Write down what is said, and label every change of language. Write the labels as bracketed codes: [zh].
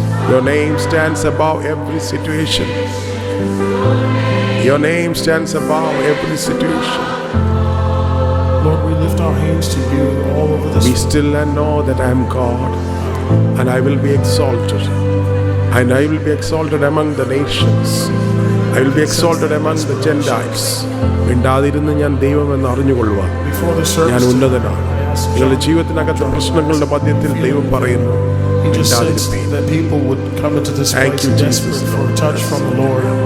[en] Your name stands above every situation. Your name stands above every situation. Lord, we lift our hands to you all over this. Be still and know that I am God, and I will be exalted. And I will be exalted among the nations. I will be exalted among the Gentiles. [ml] മിണ്ടാതിരുന്ന് ഞാൻ ദൈവമെന്ന് അറിഞ്ഞുകൊള്ളുവാൻ ഞാൻ ഉന്നതനാണ്. നിങ്ങളുടെ ജീവിതത്തിനകത്ത് പ്രശ്നങ്ങളുടെ മധ്യത്തിൽ ദൈവം പറയുന്നു, [en] He just says that people would come into this place desperate for a touch from the Lord.